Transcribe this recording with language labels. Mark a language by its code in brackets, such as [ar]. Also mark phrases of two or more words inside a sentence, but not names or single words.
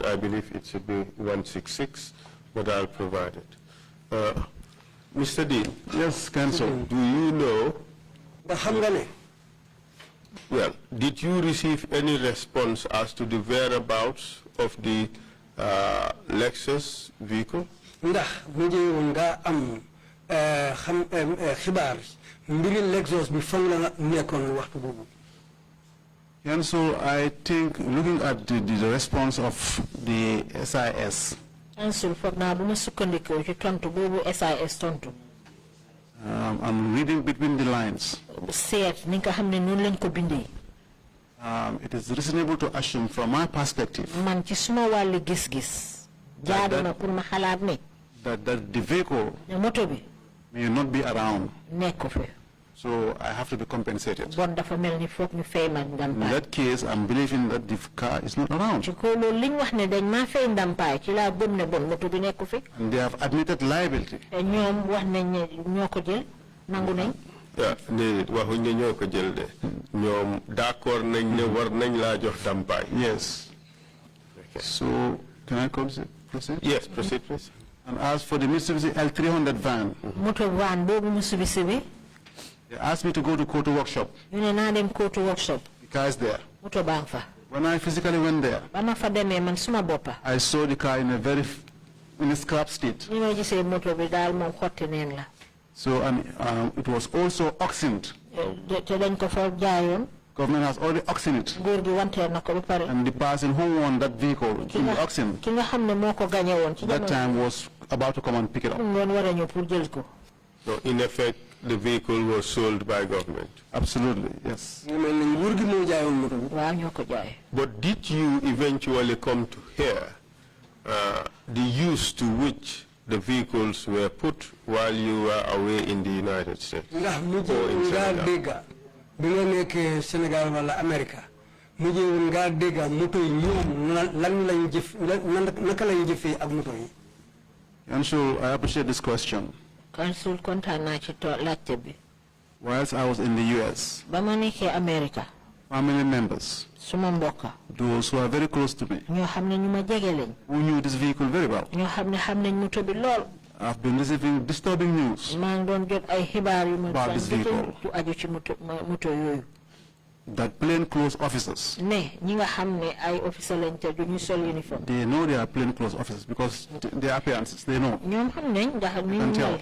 [en] I believe it should be 166, but I'll provide it. Mr. Deen. Yes, Council. Do you know? Well, did you receive any response as to the whereabouts of the Lexus vehicle? [wo] Ndax mujjee nga am xibaar mbiri Lexus bi fan la nekkoon waxtu boobu. [en] And so I think looking at the response of the SIS. [wo] And so foog naa bu ma sukkandikoo ci tontu boobu SIS tontu. [en] I'm reading between the lines. [wo] Seet ni nga xam ne noonu lañ ko bindee. [en] It is reasonable to assume from my perspective [wo] man ci suma wàllu gis-gis jaadu na pour ma xalaat ne [en] that the vehicle [wo] moto bi [en] may not be around. [wo] nekk fi. [en] So I have to be compensated. [wo] bon dafa mel ni foog ñu fay ma ndàmpaay. [en] In that case, I'm believing that the car is not around. [wo] ci ko loolu liñ wax ne dañ maa fay ndàmpaay ci laa gëm ne bon moto bi nekk fi. [en] And they have admitted liability. [wo] te ñoom wax nañ ne ñoo ko jël nangu nañ. waxuñ ne ñoo ko jël de ñoom d'accord nañ ne war nañ laa jox ndàmpaay. [en] Yes. So can I proceed? Yes, proceed, please. And as for the Mitsubishi L300 van, [wo] moto van boobu Mitsubishi bi. [en] they asked me to go to Kotu workshop. [wo] ñu ne naa dem Kotu workshop. [en] The car is there. [wo] moto baa fa. [en] When I physically went there, [wo] ba ma fa demee man suma boppa. [en] I saw the car in a scrap state. [wo] ni ma gisee moto bi daal moom xotti neen la. [en] So it was also auctioned. [wo] te dañ ko fa jaayoon. [en] Government has already auctioned it. [wo] góor gi wanteer na ko ba pare. [en] And the person who won that vehicle in the auction, [wo] ki nga xam ne moo ko gagné woon ci [en] that time was about to come and pick it up. [wo] ngoon war a ñëw pour jël ko. [en] So in effect, the vehicle was sold by government. Absolutely, yes. But did you eventually come to hear the use to which the vehicles were put while you were away in the United States? Or in Senegal? [wo] Senegal wala America mujjé nga dégga moto yi ñoom lan lañu jëf naka lañu jëfé ak moto yi. [en] Council, I appreciate this question. [wo] Council kontaan naa ci laajte bi. [en] Whilst I was in the US, [wo] ba ma nekkee America, [en] family members, [wo] suma mbokka, [en] those who are very close to me, [wo] ñoo xam ne ñu ma jege lañ, [en] who knew this vehicle very well, [wo] ñoo xam ne xam nañ moto bi lool. [en] I've been receiving disturbing news about this vehicle. That plainclothes officers, they know they are plainclothes officers because their appearances, they know. And tell.